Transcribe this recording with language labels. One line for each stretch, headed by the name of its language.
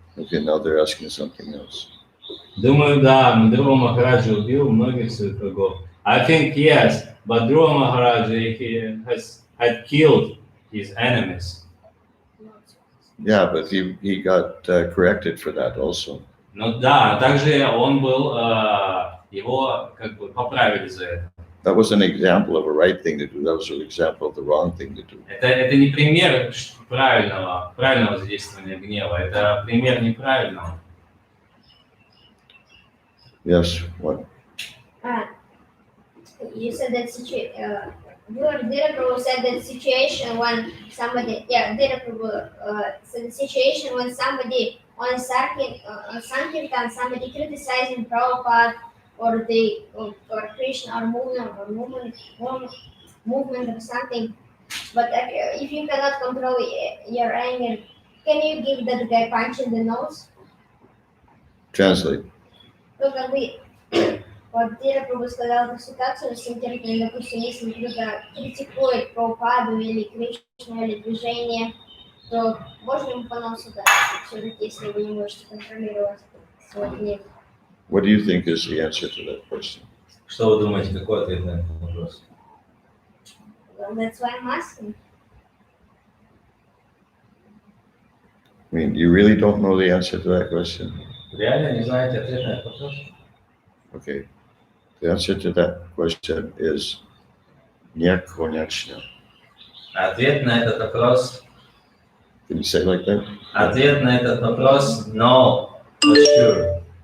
English: Okay, now they're asking something else.
Russian: Думаю, да, Dhruva Maharaj убил многих своих врагов.
English: I think yes, but Dhruva Maharaj had killed his enemies. Yeah, but he got corrected for that also.
Russian: Ну да, также он был, его как бы поправили за это.
English: That was an example of a right thing to do. That was an example of the wrong thing to do.
Russian: Это не пример правильного задействования гнева, это пример неправильного.
English: Yes, what? You said that Dhira Prabhu said that situation when somebody, Dhira Prabhu said the situation when somebody on Sankirtan, somebody criticizing Prabhupada or Krishna or movement or something. But if you cannot control your anger, can you give that guy punch in the nose? Translate.
Russian: Ну, как бы, вот Dhira Prabhu сказал эту ситуацию с Санкиртаном, допустим, если кто-то критикует Прабхупаду или Кришну, или движение, то можно ему по носу дать, все-таки, если вы не можете контролировать свой гнев.
English: What do you think is the answer to that question?
Russian: Что вы думаете, какой ответ на этот вопрос?
English: Well, that's why I'm asking. I mean, you really don't know the answer to that question?
Russian: Реально не знаете ответ на этот вопрос?
English: Okay. The answer to that question is
Russian: nekonechno. Ответ на этот вопрос.
English: Can you say it like that?
Russian: Ответ на этот вопрос
English: no, for sure.